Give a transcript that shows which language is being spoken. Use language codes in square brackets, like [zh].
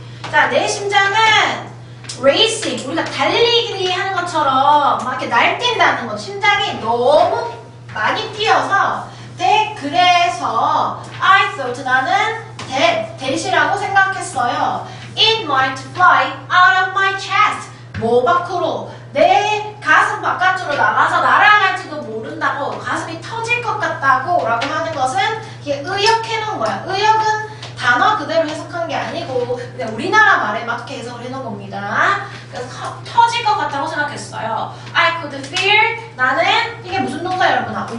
[ko] 자, 내 심장은 racing, 우리가 달리기 하는 것처럼 막 이렇게 날뛴다는 거, 심장이 너무 많이 뛰어서 그래서 [en] I thought [ko] 나는 that이라고 생각했어요. [en] It might fly out of my chest. [ko] 뭐 밖으로? 내 가슴 바깥으로 나가서 날아갈지도 모른다고, 가슴이 터질 것 같다고 라고 하는 것은 이게 의역해 놓은 거야. 의역은 단어 그대로 해석한 게 아니고 그냥 우리나라 말에 맞게 해석을 해놓은 겁니다. 그래서 터질 것 같다고 생각했어요. [en] I could feel, [ko] 나는 이게 무슨 동사 여러분?